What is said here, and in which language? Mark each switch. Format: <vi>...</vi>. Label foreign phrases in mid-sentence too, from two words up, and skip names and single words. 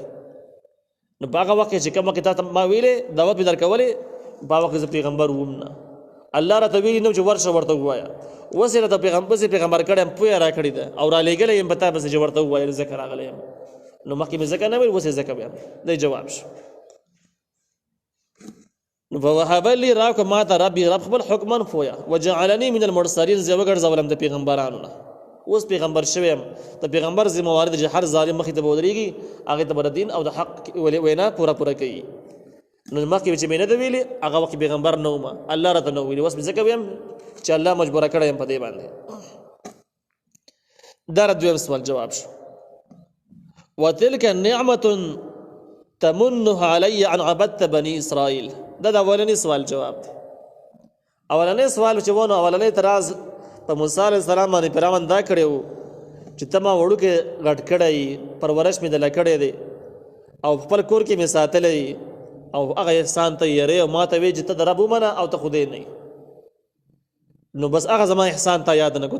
<ps>نو په هغه وخت کې چې کوم وخت تا ته ما ویلې دعوت مې درکولې، په هغه وخت زه پیغمبر وم نه، الله راته ویلي نه چې ورشه ورته ووایه، اوس یې راته پیغمبر کړی یم، پویه را کړې ده او را لېږلی یم په تا پسې چې ورته ووایه ځکه راغلی یم. نو مخکې مې ځکه نه ویل، اوس یې ځکه ویم، دی جواب شو.</ps> <ar>فوهب لي</ar> <ps>راکړه ما ته رب خپل حکما پویه،</ps> <ar>وجعلني من المرسلین،</ar> <ps>زه وګرځولم د پیغمبرانو نه. اوس پیغمبر شوی یم، د پیغمبر ذمہوار دی چې هر ظالم مخې ته به ودرېږي، هغې ته به د دین او د حق وینا پوره کوي. نو مخکې چې مې نه ده ویلې هغه وخت پیغمبر نه وم، الله راته نه ویلي، اوس مې ځکه ویم چې الله مجبوره کړی یم په دې باندې. دا دویم سوال جواب شو.</ps> <ar>وتلك نعمة تمنها علي ان عبدت بني اسرائيل،</ar> <ps>دا اولنی سوال جواب دی. اولنی سوال چې ونه اولنی اعتراض په موسی علیه السلام باندې پیرامن دا کړی و چې ته ما وړوکې غټ کړی، پرورش مې دله کړی دی، او خپل کور کې مې ساتلی او هغه احسان ته یری او ما ته وی چې ته د رب ومنه او ته خدای نه نو بس هغه زما احسان ته یاد نه کو</ps>